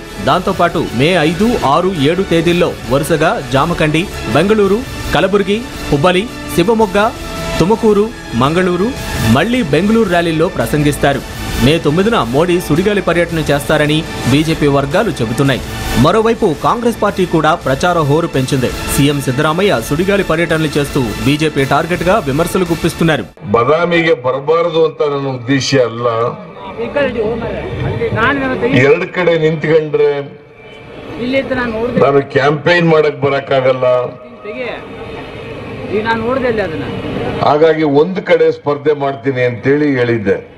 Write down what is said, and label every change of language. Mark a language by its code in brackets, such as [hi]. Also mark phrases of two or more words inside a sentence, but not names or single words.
[te] దాంతోపాటు మే 5, 6, 7 తేదీల్లో వరుసగా జామకండి, బెంగళూరు, కలబుర్గి, హుబ్బలి, శివమొగ్గ, తుమకూరు, మంగళూరు, మళ్లీ బెంగళూరు ర్యాలీల్లో ప్రసంగిస్తారు. మే 9న మోడీ సుడిగాలి పర్యటన చేస్తారని బీజేపీ వర్గాలు చెబుతున్నాయి. మరోవైపు కాంగ్రెస్ పార్టీ కూడా ప్రచార హోరు పెంచింది. సీఎం సిద్ధరామయ్య సుడిగాలి పర్యటనలు చేస్తూ బీజేపీ టార్గెట్ గా విమర్శలు గుప్పిస్తున్నారు. [kn] ಬದಾಮಿಗೆ ಬರಬಾರದು ಅಂತ ನನ್ನ ಉದ್ದೇಶ ಅಲ್ಲ. ಎರಡು ಕಡೆ ನಿಂತ್ಕೊಂಡ್ರೆ ನಾನು ಕ್ಯಾಂಪೇನ್ ಮಾಡಕ್ ಬರಕ್ಕಾಗಲ್ಲ. ಹಾಗಾಗಿ ಒಂದು ಕಡೆ ಸ್ಪರ್ಧೆ ಮಾಡ್ತೀನಿ ಅಂತೇಳಿ ಹೇಳಿದ್ದೆ.